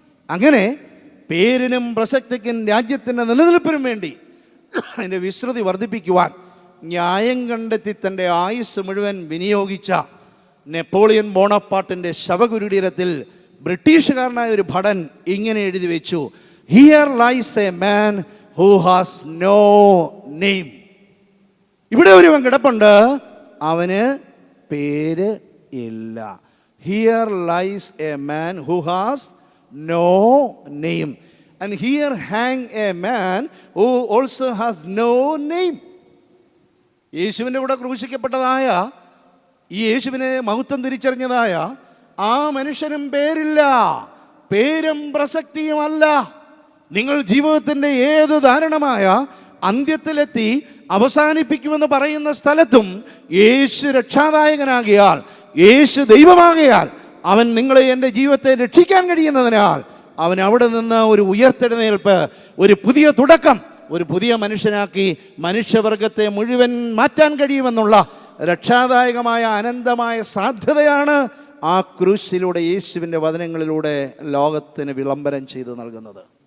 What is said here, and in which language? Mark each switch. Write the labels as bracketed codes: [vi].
[ml] അങ്ങനെ പേരിനും പ്രസക്തിക്കും രാജ്യത്തിൻ്റെ നിലനിൽപ്പിനും വേണ്ടി അതിൻ്റെ വിശ്രുതി വർദ്ധിപ്പിക്കുവാൻ ന്യായം കണ്ടെത്തി തൻ്റെ ആയുസ് മുഴുവൻ വിനിയോഗിച്ച നെപ്പോളിയൻ ബോണപ്പാർട്ടിൻ്റെ ശവകുടീരത്തിൽ ബ്രിട്ടീഷുകാരനായ ഒരു ഭടൻ ഇങ്ങനെ എഴുതി വെച്ചു: [en] Here lies a man who has no name. [ml] ഇവിടെ ഒരുവൻ കിടപ്പുണ്ട്, അവന് പേര് ഇല്ല. [en] Here lies a man who has no name. And here hang a man who also has no name. [ml] യേശുവിൻ്റെ കൂടെ ക്രൂശിക്കപ്പെട്ടതായ ഈ യേശുവിനെ മഹത്വം തിരിച്ചറിഞ്ഞതായ ആ മനുഷ്യനും പേരില്ല, പേരും പ്രസക്തിയുമല്ല. നിങ്ങൾ ജീവിതത്തിൻ്റെ ഏത് ദാരുണമായ അന്ത്യത്തിലെത്തി അവസാനിപ്പിക്കുമെന്ന് പറയുന്ന സ്ഥലത്തും യേശു രക്ഷാദായകനാകിയാൽ, യേശു ദൈവമാകിയാൽ, അവൻ നിങ്ങളെ എൻ്റെ ജീവിതത്തെ രക്ഷിക്കാൻ കഴിയുന്നതിനാൽ അവൻ അവിടെ നിന്ന് ഒരു ഉയർത്തെഴുന്നേൽപ്പ്, ഒരു പുതിയ തുടക്കം, ഒരു പുതിയ മനുഷ്യനാക്കി മനുഷ്യവർഗത്തെ മുഴുവൻ മാറ്റാൻ കഴിയുമെന്നുള്ള രക്ഷാദായകമായ അനന്തമായ സാധ്യതയാണ് ആ ക്രൂശിലൂടെ യേശുവിൻ്റെ വചനങ്ങളിലൂടെ ലോകത്തിന് വിളംബരം ചെയ്തു നൽകുന്നത്.